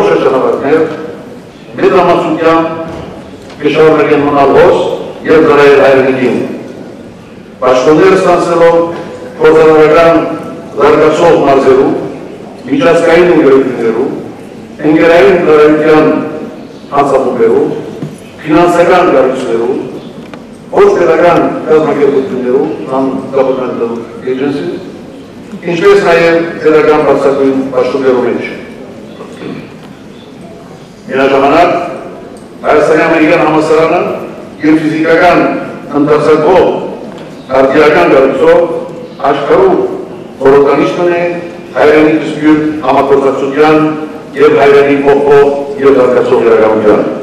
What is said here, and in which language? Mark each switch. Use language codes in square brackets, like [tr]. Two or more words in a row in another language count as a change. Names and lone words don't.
[hy] շրջանավարտներ մեր համացությամբ կշարունակեն մնալ հոս և ծառայել հայրենիքին։ Պաշտոններ ստանձնելով գործառնական զարգացող մարզերում, միջազգային ընկերություններում, ընկերային ծառայության հանձնախումբերում, ֆինանսական կառույցներում, ոչ պետական կազմակերպություններում, [en] non-governmental agencies, [hy] ինչպես նաև պետական բարձրագույն պաշտոններու մեջ։ Միաժամանակ Հայաստանի ամերիկյան համալսարանը իր ֆիզիկական ընթացակով արդիական կառույցով աշխարհում խորհրդանիշն է հայրենիք սպյուրք համագործակցության և հայրենիք փոխող և զարգացող իրականության։